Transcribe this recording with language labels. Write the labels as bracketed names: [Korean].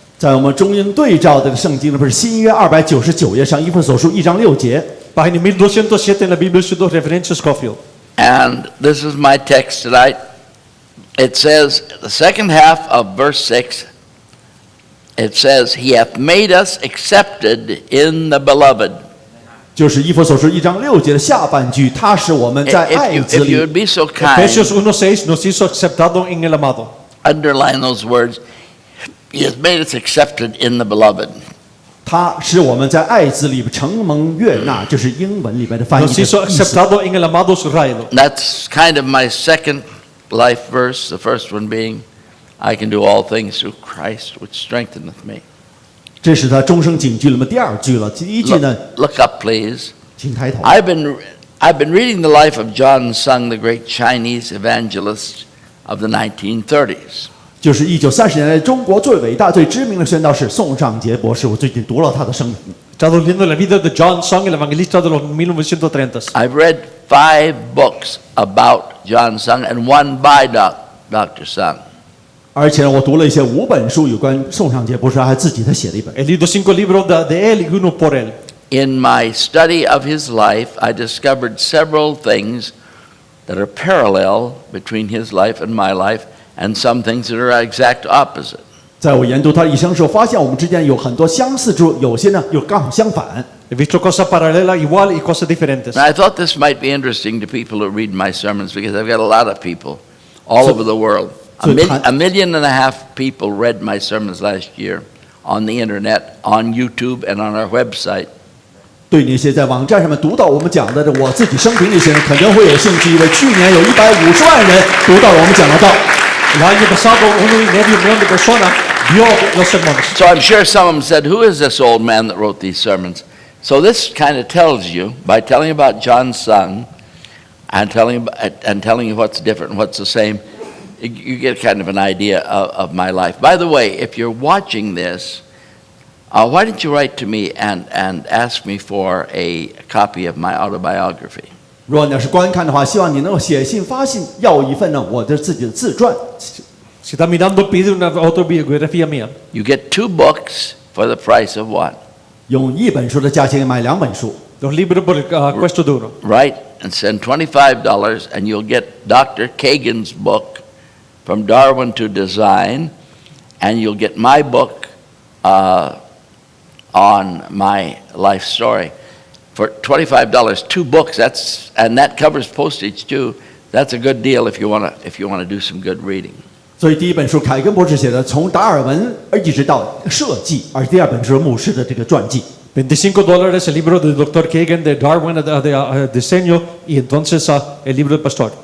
[Chinese] 在我们中英对照的圣经呢，不是新约299页上以弗所书1章6节。 [Italian] Pagina 1207 nella Bibbia Studio Referenze Scofield. [English] And this is my text tonight. It says, the second half of verse 6, it says, He hath made us accepted in the beloved. [Chinese] 就是以弗所书1章6节的下半句，他使我们在爱子 [English] If you [Chinese] 里。 [English] would be so kind, [Spanish] Efesios 1:6 nos hizo aceptado en el amado. [English] underline those words. He has made us accepted in the beloved. [Chinese] 他使我们在爱子里承蒙悦纳，这是英文里边的翻译 [Spanish] Nos [Chinese] 的 [Spanish] hizo [Chinese] 意思。 [Spanish] aceptado en el amado subrayado. [English] That's kind of my second life verse, the first one being, I can do all things through Christ, which strengtheneth me. [Chinese] 这是他终生警句了吗？第2句了。第1句呢， [English] Look up, please. [Chinese] 请抬头。 [English] I've been reading the life of John Sung, the great Chinese evangelist of the 1930s. [Chinese] 就是1930年代中国最伟大、最知名的宣道士宋尚杰博士。我最近读了他的生平。 [Spanish] Stado leyendo la vida de John Sung, el evangelista de los 1930s. [English] I've read 5 books about John Sung and one by Dr. Sung. [Chinese] 而且我读了一些5本书，有关宋尚杰博士，还自己他写了一本。 [Spanish] He leído 5 libros de él y uno por él. [English] In my study of his life, I discovered several things that are parallel between his life and my life, and some things that are exact opposite. [Chinese] 在我研读他一生时候，发现我们之间有很多相似之处，有些呢又刚好相反。 [Spanish] He visto cosas paralelas igual y cosas diferentes. [English] And I thought this might be interesting to people who read my sermons because I've got a lot of people all over the world. So 1.5 million people read my sermons last year on the internet, on YouTube, and on our website. [Chinese] 对那些在网站上面读到我们讲的我自己生平这些人，肯定会有兴趣，因为去年有150万人读到了我们讲的道。 [Spanish] El año pasado 1,5 millones de personas vio los sermones. [English] So I'm sure some of them said, who is this old man that wrote these sermons? So this kind of tells you, by telling about John Sung and telling you what's different and what's the same, you get kind of an idea of my life. By the way, if you're watching this, why don't you write to me and ask me for a copy of my autobiography? [Chinese] 如果你要是观看的话，希望你能够写信发信，要一份呢我的自己的自传。 [Spanish] Si está mirando, pide una autobiografía mía. [English] You get 2 books for the price of 1. [Chinese] 用1本书的价钱买2本书， [Spanish] Los libros por el cuesto de uno. [English] Right? And send $25 and you'll get Dr. Kagan's book from Darwin To Design, and you'll get my book on my life story. For $25, 2 books, and that covers postage too. That's a good deal if you want to do some good reading. [Chinese] 所以第1本书凯根博士写的从达尔文一直到设计，而第2本书牧师的这个传记。 [Spanish] $25 el libro del Dr. Kagan de Darwin de diseño y entonces el libro del pastor.